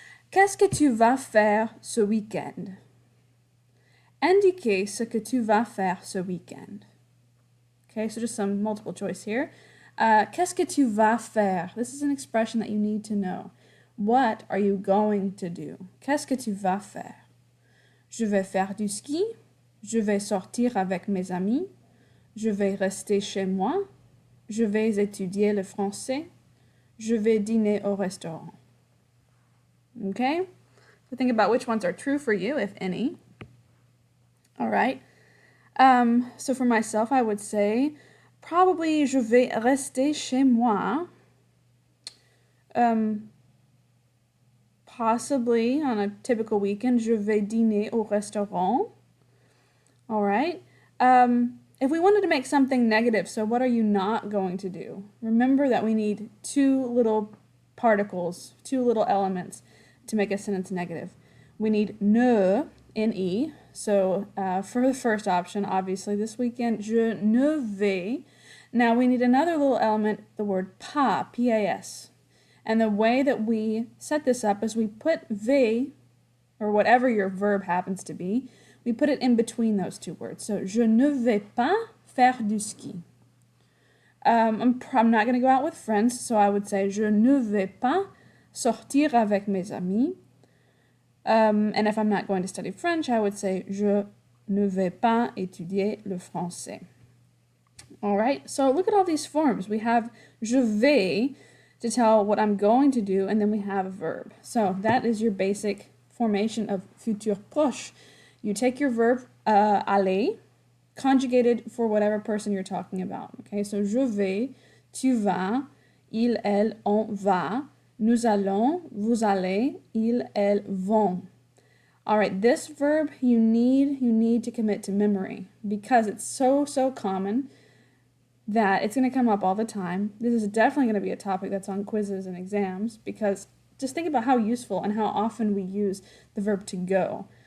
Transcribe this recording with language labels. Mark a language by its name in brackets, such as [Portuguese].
[French] Qu'est-ce que tu vas faire ce week-end? Indiquez ce que tu vas faire ce week-end. [English] Okay, so just some multiple choice here. [French] Qu'est-ce que tu vas faire? [English] This is an expression that you need to know. What are you going to do? [French] Qu'est-ce que tu vas faire? Je vais faire du ski. Je vais sortir avec mes amis. Je vais rester chez moi. Je vais étudier le français. Je vais dîner au restaurant. [English] Okay? So think about which ones are true for you, if any. All right. So for myself, I would say probably [French] je vais rester chez moi. [English] Possibly on a typical weekend, [French] je vais dîner au restaurant. [English] All right. If we wanted to make something negative, so what are you not going to do? Remember that we need two little particles, two little elements to make a sentence negative. We need ne, N-E. So for the first option, obviously this weekend, [French] je ne vais. [English] Now we need another little element, the word pas, P-A-S. And the way that we set this up is we put vais, or whatever your verb happens to be, we put it in between those two words. [French] So je ne vais pas faire du ski. [English] I'm not going to go out with friends, so I would say [French] je ne vais pas sortir avec mes amis. [English] And if I'm not going to study French, I would say [French] je ne vais pas étudier le français. [English] All right, so look at all these forms. We have [French] je vais [English] to tell what I'm going to do, and then we have a verb. So that is your basic formation of futur proche. You take your verb aller, conjugated for whatever person you're talking about. [French] Okay, so je vais, tu vas, il, elle, on va, nous allons, vous allez, ils, elles vont. [English] All right, this verb you need to commit to memory because it's so common that it's going to come up all the time. This is definitely going to be a topic that's on quizzes and exams because just think about how useful and how often we use the verb to go.